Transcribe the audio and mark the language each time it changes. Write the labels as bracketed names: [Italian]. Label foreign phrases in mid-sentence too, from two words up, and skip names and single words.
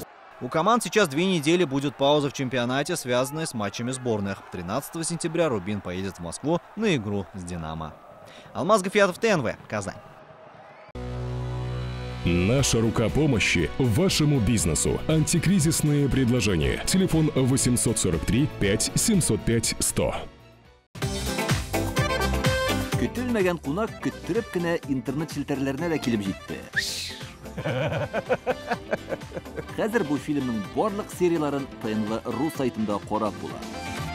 [Russian] У команд сейчас 2 недели будет пауза в чемпионате, связанная с матчами сборных. 13 сентября Рубин поедет в Москву на игру с «Динамо». Алмаз Гафиатов, ТНВ, Казань. Наша рука помощи вашему бизнесу. Антикризисные предложения. Телефон 843 5 705 100. [Tatar] Көтелмәгән кунак көттүреп кенә интернет челтәрләренә дә килеп җитте. Хәзер бу фильмның барлык серияларын ТНВ.ру сайтында карап була.